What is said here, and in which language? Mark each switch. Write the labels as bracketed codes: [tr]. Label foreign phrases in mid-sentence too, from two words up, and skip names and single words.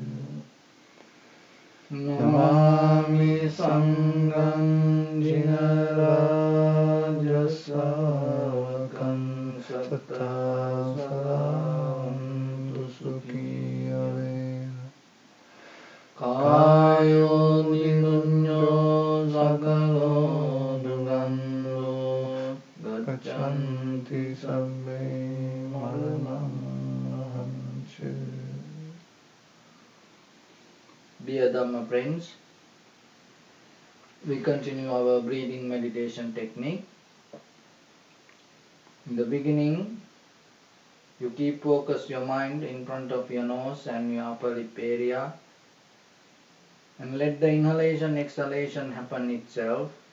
[pi] Namami Sangham Jinarajasavakam Satta Sadam Dusukhi Avena Kayo Nidunyo Sakalo Dugando Gachanti Sabbe Maranam Mahanchu. [en] Dear Dhamma friends, we continue our breathing meditation technique. In the beginning, you keep focus your mind in front of your nose and your upper lip area and let the inhalation exhalation happen itself.